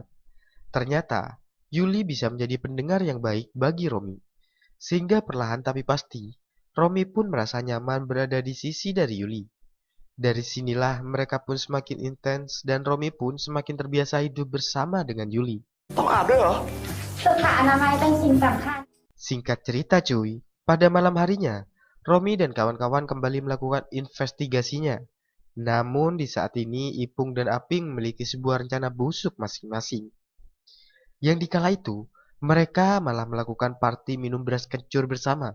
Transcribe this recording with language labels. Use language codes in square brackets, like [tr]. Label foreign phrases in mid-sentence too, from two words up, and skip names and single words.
[id] Ternyata, Yuli bisa menjadi pendengar yang baik bagi Romi. Sehingga perlahan tapi pasti, Romi pun merasa nyaman berada di sisi dari Yuli. Dari sinilah mereka pun semakin intens dan Romi pun semakin terbiasa hidup bersama dengan Yuli. [th] ต้องอาบด้วยเหรอ สุขอนามัยเป็นสิ่งสำคัญ [id] Singkat cerita cuy, pada malam harinya, Romi dan kawan-kawan kembali melakukan investigasinya. Namun di saat ini Ipung dan Aping memiliki sebuah rencana busuk masing-masing. Yang dikala itu, mereka malah melakukan party minum beras kencur bersama.